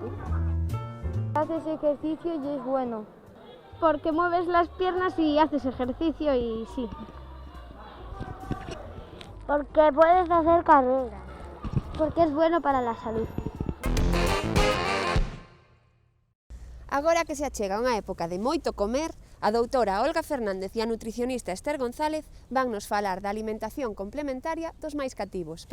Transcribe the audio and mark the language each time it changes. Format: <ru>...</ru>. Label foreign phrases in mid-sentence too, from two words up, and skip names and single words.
<es>Haces ejercicio y es bueno, porque mueves las piernas y haces ejercicio y sí. Porque puedes hacer carreras. Porque es bueno para la salud.</es> <gl>Agora que se achega unha época de moito comer, a doutora Olga Fernández e a nutricionista Esther González van nos falar da alimentación complementaria dos máis cativos.</gl>